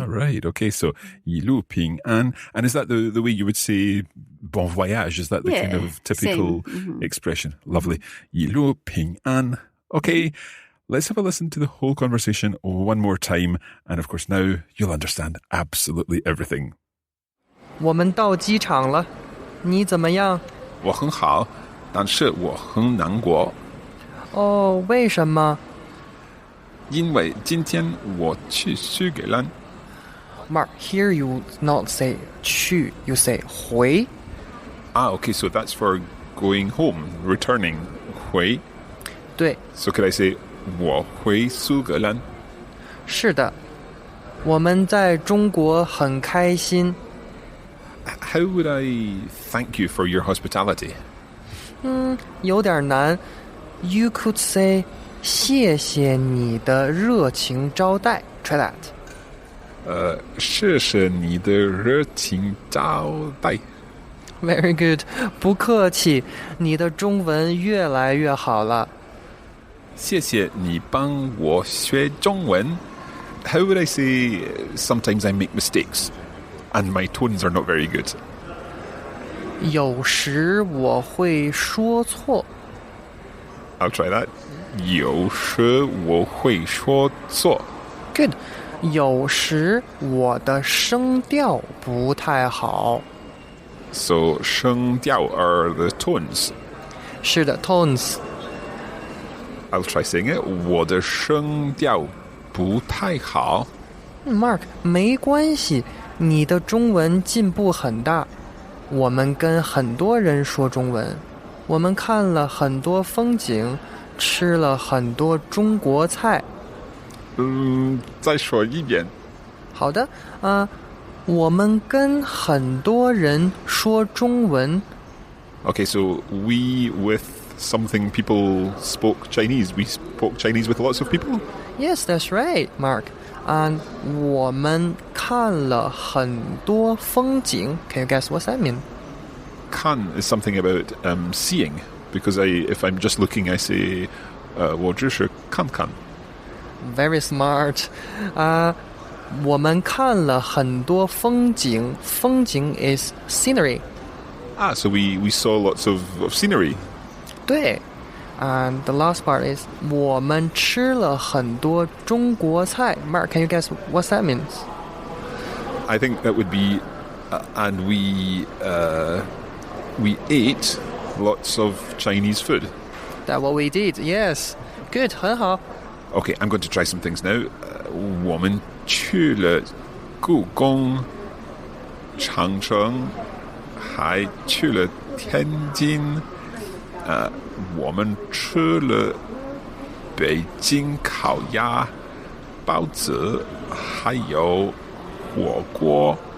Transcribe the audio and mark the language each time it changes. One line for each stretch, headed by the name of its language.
English: Right, okay, so
Chinese: 一路平安.
English: And is that the way you would say bon voyage? Is that the kind of typical expression?
Chinese: Lovely. 一路平安.
English: Okay, let's have a listen to the whole conversation one more time. And of course, now you'll understand absolutely everything.
Chinese: 我们到机场了，你怎么样？我很好，但是我很难过。哦，为什么？因为今天我去苏格兰。
English: Mark, here you not say 去, you say 回。 Okay, so that's for going home, returning.
Chinese: 回。对。
English: So could I say
Chinese: 我回苏格兰？是的，我们在中国很开心。
English: How would I thank you for your hospitality?
Chinese: 有点难。
English: You could say
Chinese: 谢谢你的热情招待。
English: Try that.
Chinese: 谢谢你的热情招待。
English: Very good.
Chinese: 不客气，你的中文越来越好了。谢谢你帮我学中文。
English: How would I say sometimes I make mistakes and my tones are not very good?
Chinese: 有时我会说错。
English: I'll try that.
Chinese: 有时我会说错。
English: Good.
Chinese: 有时我的声调不太好。
English: So 声调 are the tones.
Chinese: 是的 tones.
English: I'll try saying it.
Chinese: 我的声调不太好。 Mark, 没关系，你的中文进步很大。我们跟很多人说中文，我们看了很多风景，吃了很多中国菜。再说一遍。好的，我们跟很多人说中文。
English: Okay, so we with something people spoke Chinese. We spoke Chinese with lots of people? Yes, that's right, Mark.
Chinese: And 我们看了很多风景。
English: Can you guess what that means? 看 is something about seeing. Because if I'm just looking, I say
Chinese: 我只是看看。
English: Very smart.
Chinese: 我们看了很多风景。
English: 风景 is scenery. So we saw lots of scenery.
Chinese: 对。
English: And the last part is
Chinese: 我们吃了很多中国菜。
English: Mark, can you guess what that means? I think that would be and we ate lots of Chinese food. That's what we did. Yes. Good.
Chinese: 很好。
English: Okay, I'm going to try some things now.
Chinese: 我们去了故宫、长城，还去了天津。我们吃了北京烤鸭、包子，还有火锅。